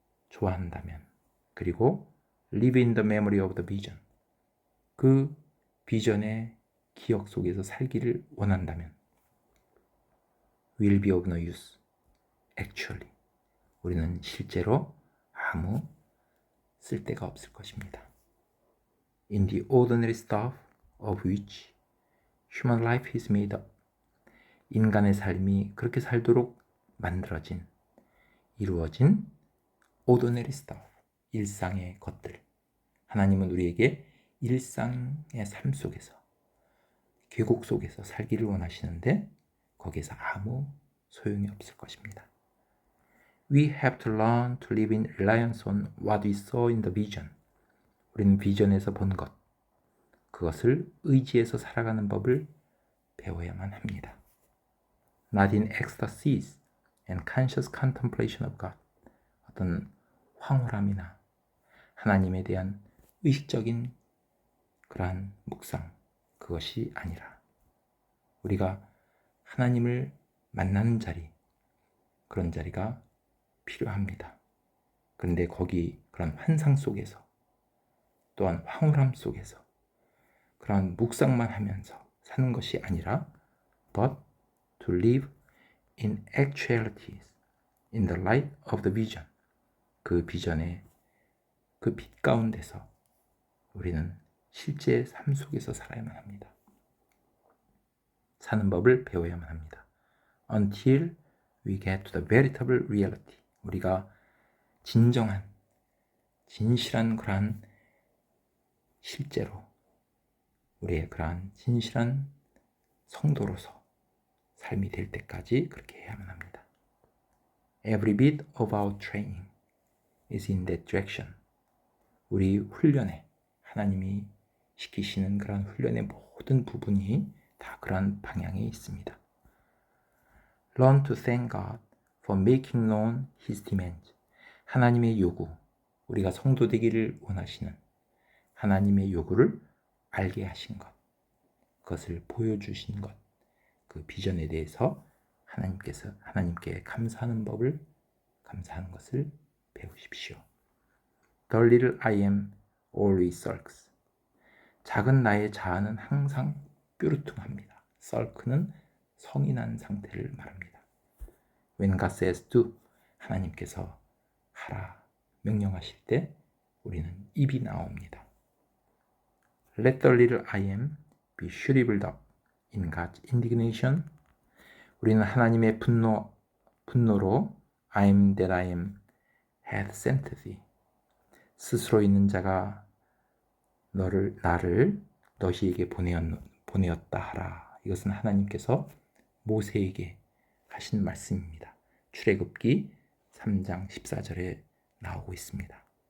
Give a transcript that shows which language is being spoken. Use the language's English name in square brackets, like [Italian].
[Korean] 좋아한다면, 그리고 [English] live in the memory of the vision, [Korean] 그 비전의 기억 속에서 살기를 원한다면 [English] will be of no use. [Korean] Actually, 우리는 실제로 아무 쓸데가 없을 것입니다. [English] In the ordinary stuff of which human life is made up, [Korean] 인간의 삶이 그렇게 살도록 만들어진, 이루어진 [English] ordinary stuff, [Korean] 일상의 것들. 하나님은 우리에게 일상의 삶 속에서, 계곡 속에서 살기를 원하시는데 거기에서 아무 소용이 없을 것입니다. [English] We have to learn to live in reliance on what we saw in the vision. [Korean] 우리는 비전에서 본 것, 그것을 의지해서 살아가는 법을 배워야만 합니다. [English] Not in ecstasies and conscious contemplation of God. [Korean] 어떤 황홀함이나 하나님에 대한 의식적인 그러한 묵상, 그것이 아니라 우리가 하나님을 만나는 자리, 그런 자리가 필요합니다. 그런데 거기 그런 환상 속에서, 또한 황홀함 속에서 그런 묵상만 하면서 사는 것이 아니라 [English] but to live in actualities in the light of the vision. [Korean] 그 비전의 그 빛 가운데서 우리는 실제 삶 속에서 살아야만 합니다. 사는 법을 배워야만 합니다. [English] Until we get to the veritable reality. [Korean] 우리가 진정한, 진실한 그러한 실제로 우리의 그러한 진실한 성도로서 삶이 될 때까지 그렇게 해야만 합니다. [English] Every bit of our training is in that direction. [Korean] 우리 훈련에, 하나님이 시키시는 그런 훈련의 모든 부분이 다 그런 방향에 있습니다. [English] Learn to thank God for making known His demands. [Korean] 하나님의 요구, 우리가 성도 되기를 원하시는 하나님의 요구를 알게 하신 것, 그것을 보여주신 것, 그 비전에 대해서 하나님께 감사하는 법을, 감사하는 것을 배우십시오. [English] The little I am always sulks. [Korean] 작은 나의 자아는 항상 뾰루퉁합니다. sulk는 성인한 상태를 말합니다. [English] When God says do, [Korean] 하나님께서 하라 명령하실 때 우리는 입이 나옵니다. [English] Let the little I am be shriveled up in God's indignation. [Korean] 우리는 하나님의 분노로 [English] I am that I am had sent thee. [Korean] 스스로 있는 자가 나를 너희에게 보내었다 하라. 이것은 하나님께서 모세에게 하신 말씀입니다. 출애굽기 3장 14절에 나오고 있습니다.